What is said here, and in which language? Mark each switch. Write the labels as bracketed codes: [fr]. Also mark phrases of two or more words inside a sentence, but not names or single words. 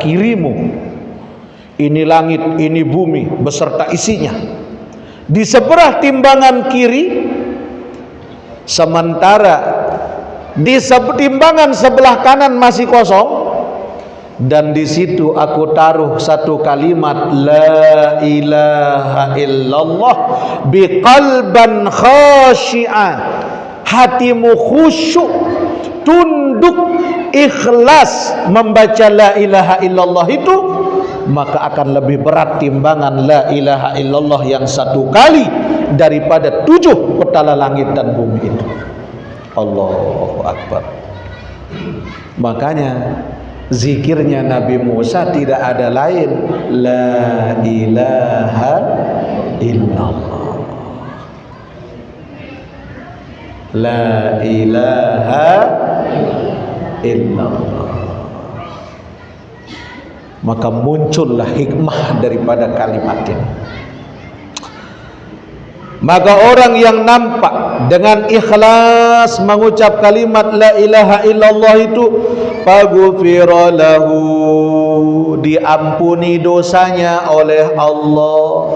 [id] kirimu, ini langit, ini bumi beserta isinya, di sebelah timbangan kiri, sementara di timbangan sebelah kanan masih kosong, dan di situ aku taruh satu kalimat [ar] لا إله إلا الله بقلب خاشع, [id] hatimu khusyuk, tunduk, ikhlas membaca [ar] لا إله إلا الله [id] itu, maka akan lebih berat timbangan [ar] لا إله إلا الله [id] yang 1 kali daripada 7 petala langit dan bumi itu. [ar] الله أكبر. [id] Makanya zikirnya Nabi Musa tidak ada lain, [ar] لا إله إلا الله، لا إله إلا الله. [id] Maka muncullah hikmah daripada kalimat ini. Maka orang yang nampak dengan ikhlas mengucap kalimat [ar] لا إله إلا الله [id] itu, [ar] فغفر له, [id] diampuni dosanya oleh Allah.